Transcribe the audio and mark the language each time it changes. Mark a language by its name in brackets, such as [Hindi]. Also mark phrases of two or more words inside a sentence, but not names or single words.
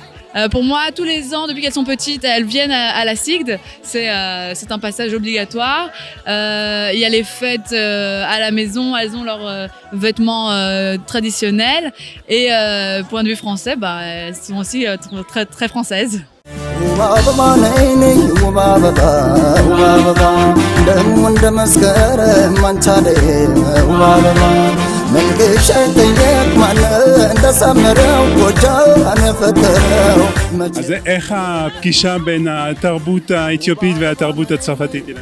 [French] Pour moi, tous les ans, depuis qu'elles sont petites, elles viennent à la Sigle. C'est un passage obligatoire. Il y a les fêtes à la maison, elles ont leurs vêtements traditionnels. Et point de vue français, elles sont aussi très, très françaises. [Hebrew] אז איך הפגישה בין התרבות האתיופית והתרבות הצרפתית?